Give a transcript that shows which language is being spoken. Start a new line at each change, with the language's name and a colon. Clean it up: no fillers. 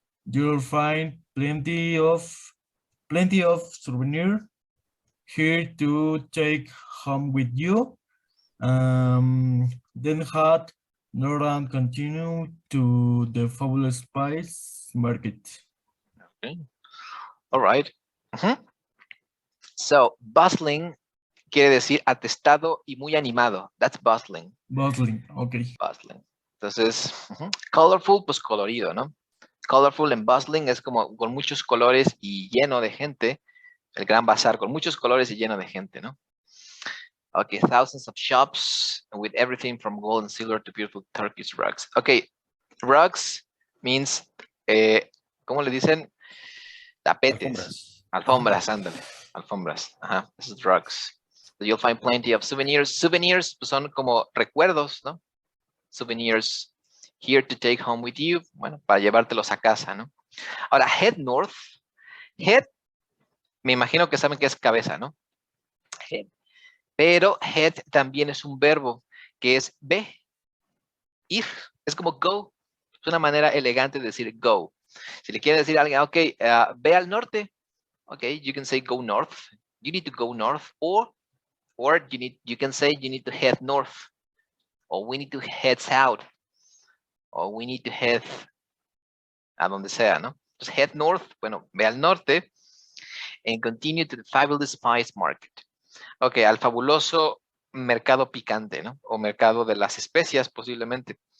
English: You'll find plenty of souvenirs here to take home with you. Then head north and continue to the fabulous spice market. Okay. All right.
Spanish: So bustling quiere decir atestado y muy animado.
English: That's bustling. Bustling, okay. Bustling.
Spanish: Entonces, colorful, pues colorido, ¿no?
English: Colorful and bustling
Spanish: es como con muchos colores y lleno de gente. El gran bazar con muchos colores y lleno de gente, ¿no?
English: Okay, thousands of shops with everything from gold and silver to beautiful Turkish rugs. Okay, rugs means,
Spanish: ¿cómo le dicen? Tapetes. Alfombras, ándale. Alfombras.
English: This is rugs. So you'll find plenty of souvenirs.
Spanish: Souvenirs pues, son como recuerdos, ¿no?
English: Souvenirs here to take home with you.
Spanish: Bueno, para llevártelos a casa, ¿no? Ahora,
English: head north.
Spanish: Head, me imagino que saben que es cabeza, ¿no? Head. Pero head también es un verbo que es ve. Ir. Es como go. Es una manera elegante de decir go. Si le quiere decir a alguien, ok, ve al norte.
English: Ok, you can say go north. You need to go north. Or you can say you need to head north. Or we need to head south. Or we need to head
Spanish: a donde sea, ¿no?
English: Entonces head north,
Spanish: bueno, ve al norte.
English: And continue to the fabulous spice market.
Spanish: Ok, al fabuloso mercado picante, ¿no? O mercado de las especias, posiblemente.